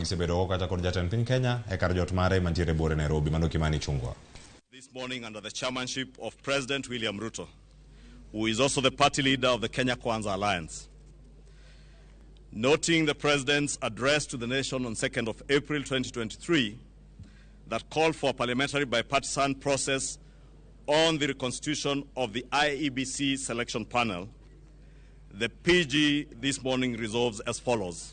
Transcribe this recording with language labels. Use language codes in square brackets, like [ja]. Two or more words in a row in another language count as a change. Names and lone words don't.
[luo] gisebedo kata kod jatend piny Kenya e kar jot mare mantiere bore Nairobi mano Kimani Chungwa. [en] This morning under the chairmanship of President William Ruto, who is also the party leader of the Kenya Kwanza Alliance. Noting the President's address to the nation on 2nd of April 2023 that called for a parliamentary bipartisan process on the reconstitution of the IEBC selection panel, the PG this morning resolves as follows.